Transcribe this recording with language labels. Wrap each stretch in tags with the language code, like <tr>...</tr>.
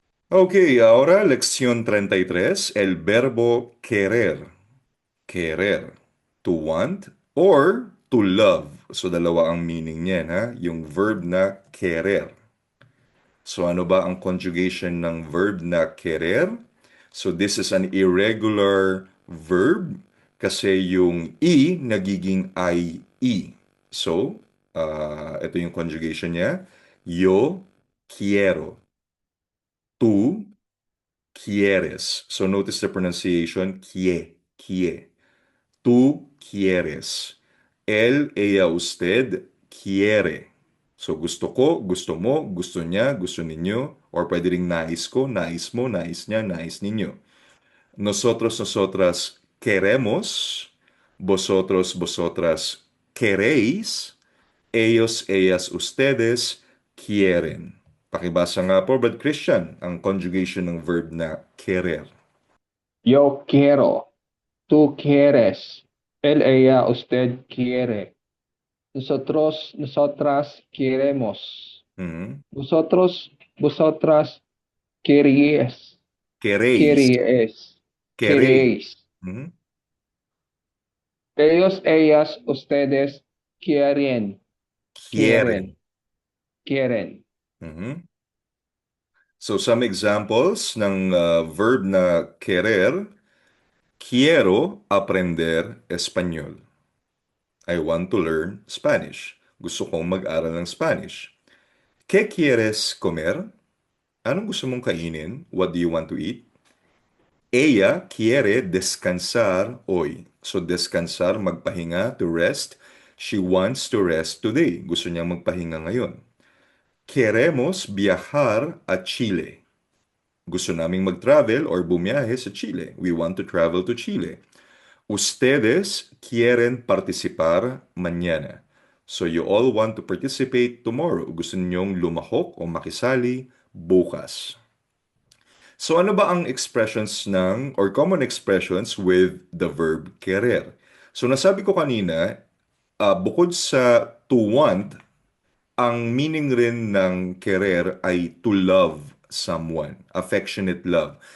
<es>Ok, ahora lección 33, el verbo querer.</es> <en>Querer. To want or to love.</en> <tl>So, dalawa ang meaning niyan, ha? Yung verb na querer. So, ano ba ang conjugation ng verb na querer?</tl> <en>So, this is an irregular verb</en> <tl>kasi yung E nagiging IE. So, ito yung conjugation niya.</tl> <es>Yo quiero. Tú quieres.</es> <en>So, notice the pronunciation. Kie.</en> <es>Tú quieres. Él, ella, usted quiere.</es> <tl>So, gusto ko, gusto mo, gusto niya, gusto ninyo, or pwede ring nais ko, nais mo, nais niya, nais ninyo.</tl> <es>Nosotros, nosotras queremos. Vosotros, vosotras queréis. Ellos, ellas, ustedes quieren.</es> <tl>Pakibasa nga po, Brad Christian, ang conjugation ng verb na querer.</tl> <es>Yo quiero, tú quieres, él, ella, usted quiere, nosotros, nosotras queremos, Mhm. vosotros, vosotras queríes, Queréis. queríes, Queréis. queréis, Mhm. ellos, ellas, ustedes quieren, Quieren. quieren, quieren.</es> <en>Mhm. So, some examples ng verb na querer.</en> <es>Quiero aprender español.</es> <en>I want to learn Spanish.</en> <tl>Gusto kong mag-aral ng Spanish.</tl> <es>¿Qué quieres comer?</es> <tl>Anong gusto mong kainin?</tl> <en>What do you want to eat?</en> <es>Ella quiere descansar hoy.</es> <en>So, descansar,</en> <tl>magpahinga,</tl> <en>to rest. She wants to rest today.</en> <tl>Gusto niyang magpahinga ngayon.</tl> <es>Queremos viajar a Chile.</es> <tl>Gusto naming mag-travel or bumiyahe sa Chile.</tl> <en>We want to travel to Chile.</en> <es>Ustedes quieren participar mañana.</es> <en>So you all want to participate tomorrow.</en> <tl>Gusto ninyong lumahok o makisali bukas. So ano ba ang expressions ng or common expressions with the verb querer? So nasabi ko kanina, bukod sa</tl> <en>to want,</en> <tl>ang meaning rin ng querer ay</tl> <en>to love someone, affectionate love.</en>